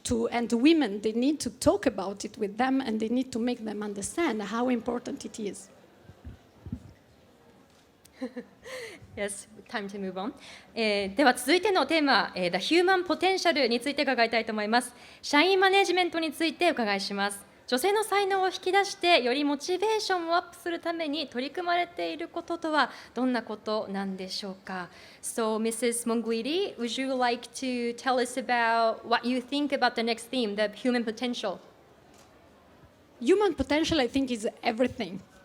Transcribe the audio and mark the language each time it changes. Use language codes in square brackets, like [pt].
[en] And women, they need to talk about it with them, and they need to make them understand how important it is. Yes, time to move on. [ja] では続いてのテーマ、The Human Potential について伺いたいと思います。社員マネジメントについてお伺いします。女性の才能を引き出してよりモチベーションをアップするために取り組まれていることとはどんなことなんでしょうか。 [en] So, Mrs. Monguidi, would you like to tell us about what you think about the next theme, the human potential? Human potential, I think, is everything.